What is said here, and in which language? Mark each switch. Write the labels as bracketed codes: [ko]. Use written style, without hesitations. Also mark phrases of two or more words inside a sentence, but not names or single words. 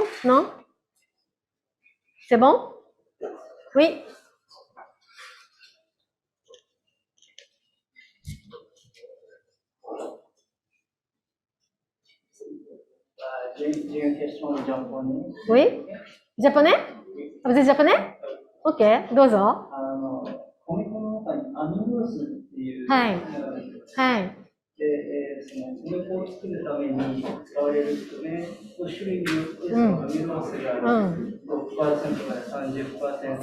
[fr] Non? C'est bon? Oui? J'ai une question en japonais. Oui? Japonais? Vous êtes japonais? [ja] Ok, どうぞ。米粉の中にアミノースっていうはいのがあるんです。はい。で、その米粉を作るために使われる米の種類によってそのアミノースが 6% から 30%